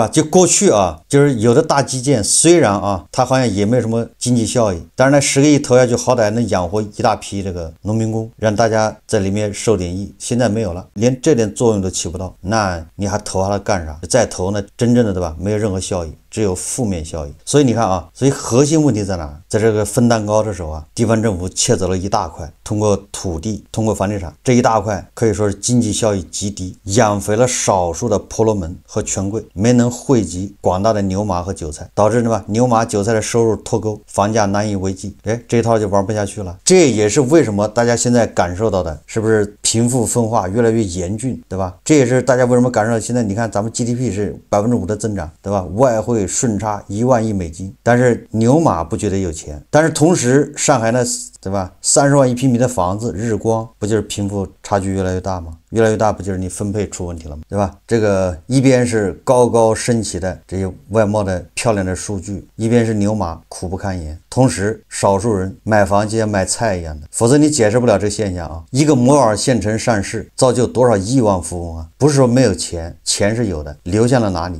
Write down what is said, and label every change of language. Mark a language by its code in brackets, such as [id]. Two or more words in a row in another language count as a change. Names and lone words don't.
[zh] 就過去就是有的大基建雖然它好像也沒有什麼經濟效益，但是那10個億投下去，好歹能養活一大批這個農民工，讓大家在裡面受點益。現在沒有了，連這點作用都起不到。那你還投它幹啥？再投呢，真正的對吧，沒有任何效益，只有負面效益。所以你看所以核心問題在哪？在這個分蛋糕的時候地方政府竊走了一大塊，通過土地，通過房地產，這一大塊可以說是經濟效益極低，養肥了少數的婆羅門和權貴，沒能惠及廣大的牛馬和韭菜，導致對吧，牛馬韭菜的收入脫鈎，房價難以為繼。這一套就玩不下去了。這也是為什麼大家現在感受到的，是不是貧富分化越來越嚴峻，對吧？這也是大家為什麼感受到現在你看咱們 GDP 是5%的增長，對吧？外匯順差1萬億美金，但是牛馬不覺得有錢，但是同時上海呢，對吧？30萬一平米的房子，日光不就是貧富差距越來越大嗎？越來越大不就是你分配出問題了嗎？對吧？這個一邊是高高升起的這些外貌的漂亮的數據，一邊是牛馬苦不堪言，同時少數人買房就像買菜一樣的，否則你解釋不了這個現象一個摩爾縣城上市，造就多少億萬富翁不是說沒有錢，錢是有的，流向了哪裡？